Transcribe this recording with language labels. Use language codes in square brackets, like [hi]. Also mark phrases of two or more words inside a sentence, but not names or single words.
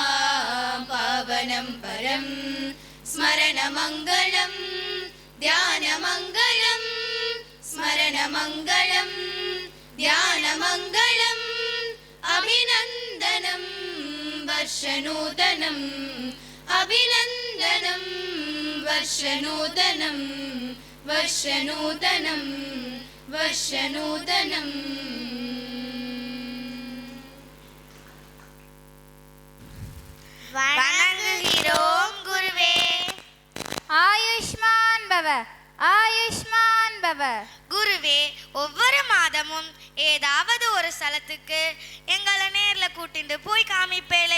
[sa] पावनं परं स्मरणमङ्गलं ध्यानमङ्गलं स्मरणमङ्गलं ध्यानमङ्गलम् अभिनन्दनं वर्षनूतनम् अभिनन्दनं वर्षनूतनं वर्षनूतनं वर्षनूतनम् [ta] வணங்குகிறோம் குருவே. [sa] आयुष्मान् भव, आयुष्मान् भव. [ta] குருவே, ஒவ்வொரு மாதமும் ஏதாவது ஒரு ஸ்தலத்துக்கு எங்களை நேர்ல கூட்டிட்டு போய் காமிப்பேளே.